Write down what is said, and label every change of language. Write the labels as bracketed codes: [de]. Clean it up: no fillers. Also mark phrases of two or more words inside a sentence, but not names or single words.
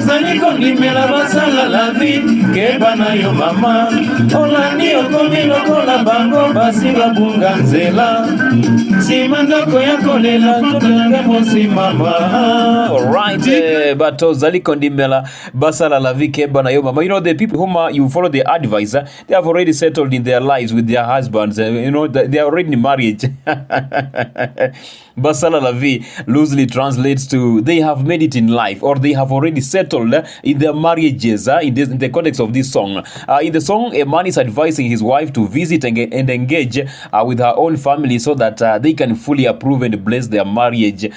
[ln] kondimela basala la vie keba na yo mama olandi okomi lokola bango basi babunga nzela sima ndako ya kolela tolanga mosi mama. [en] Alright, but [ln] ozali kondimela basala la vie keba na yo mama. [en] You know, the people whom you follow the advice, they have already settled in their lives with their husbands. You know, they are already in marriage. [ln] Basala la vie [en] loosely translates to they have made it in life, or they have already settled in their marriages. In the context of this song, in the song, a man is advising his wife to visit and engage with her own family so that they can fully approve and bless their marriage.